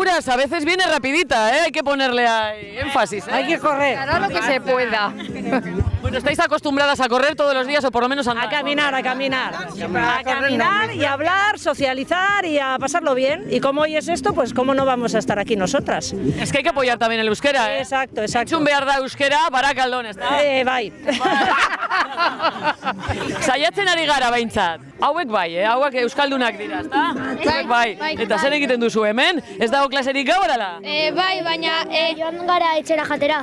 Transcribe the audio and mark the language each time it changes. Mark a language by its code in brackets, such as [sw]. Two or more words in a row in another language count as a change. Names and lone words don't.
[es] A veces viene rapidita, ¿eh? Hay que ponerle ahí énfasis, ¿eh? Hay que correr. Hará lo que se pueda. Bueno, ¿estáis acostumbradas a correr todos los días o por lo menos a andar? A caminar y hablar, socializar y a pasarlo bien. Y como hoy es esto, pues cómo no vamos a estar aquí nosotras. Es que hay que apoyar también el euskera, ¿eh? Exacto. [eu] Txun behar da euskera, Barakaldon, ez da? Bai. Saiatzen ari gara behintzat. Hauek bai, hauek euskaldunak dira, ezta? Hauek bai. Eta zer egiten duzu hemen? Ez dago klaserik gaur, ala? Bai, baina joan gara etxera jatera.